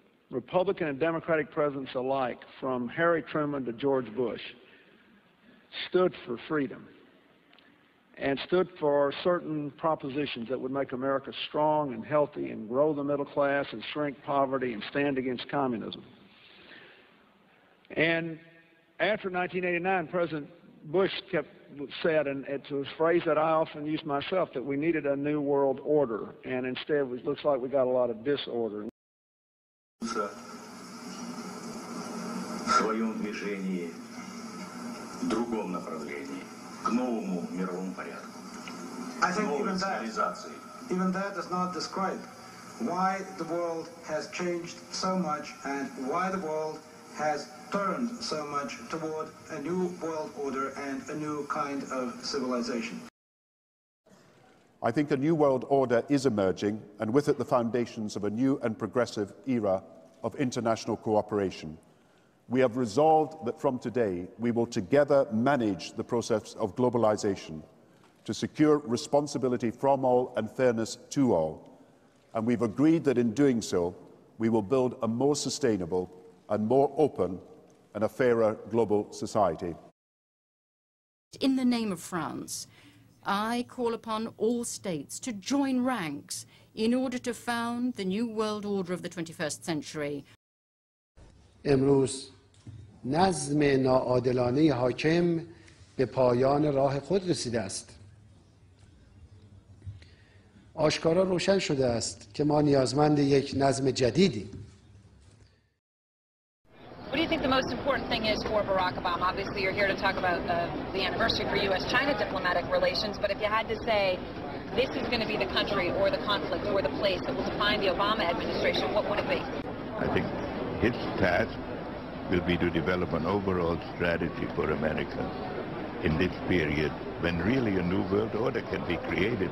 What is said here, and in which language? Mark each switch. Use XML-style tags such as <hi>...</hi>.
<en>Republican and Democratic presidents alike, from Harry Truman to George Bush, stood for freedom and stood for certain propositions that would make America strong and healthy and grow the middle class and shrink poverty and stand against communism. And after 1989, President Bush said, and it's a phrase that I often use myself, that we needed a new world order, and instead it looks like we got a lot of disorder.</en> <ru>В своем движении в другом направлении, к новому мировому порядку,</ru> <en>I think</en> <ru>новой цивилизации.</ru> <en>even that does not describe why the world has changed so much and why the world has turned so much toward a new world order and a new kind of civilization. I think a new world order is emerging, and with it the foundations of a new and progressive era of international cooperation. We have resolved that from today we will together manage the process of globalization to secure responsibility from all and fairness to all. And we've agreed that in doing so, we will build a more sustainable and more open and a fairer global society. In the name of France, I call upon all states to join ranks in order to found the new world order of the 21st century.</en> <fa>امروز نظم ناعادلانه حاکم به پایان راه خود رسیده است. آشکارا روشن شده است که ما نیازمند یک نظم جدیدیم.</fa> <en>What do you think the most important thing is for Barack Obama? Obviously, you're here to talk about the anniversary for U.S.-China diplomatic relations, but if you had to say this is going to be the country or the conflict or the place that will define the Obama administration, what would it be? I think his task will be to develop an overall strategy for America in this period when really a new world order can be created.</en>